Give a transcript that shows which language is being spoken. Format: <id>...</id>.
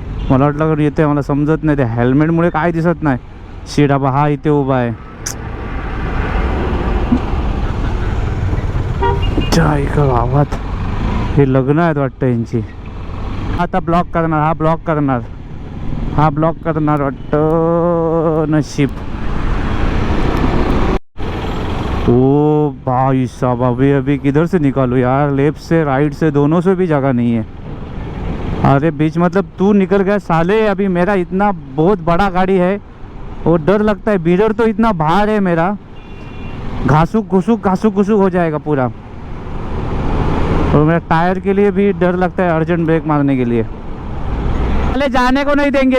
<mr>मला वाटलं येते, मला समजत नाही. ते हेल्मेटमुळे काय दिसत नाही. शिडा बा हा इथे उभा आहे. गावात हे लग्न आहेत वाटतं यांची. आता ब्लॉक करणार, हा ब्लॉक करणार, हा ब्लॉक करणार वाटतं. नशीब.</mr> <hi>ओ भाई साहब अभी किधर से निकालू यार. लेफ्ट से राइट से दोनों से भी जगह नहीं है. अरे बीच मतलब तू निकल गया साले. अभी मेरा इतना बहुत बड़ा गाड़ी है और डर लगता है. मिरर तो इतना भार है मेरा, घासुक घुसुक हो जाएगा पूरा. और मेरा टायर के लिए भी डर लगता है अर्जेंट ब्रेक मारने के लिए. अरे जाने को नहीं देंगे.</hi>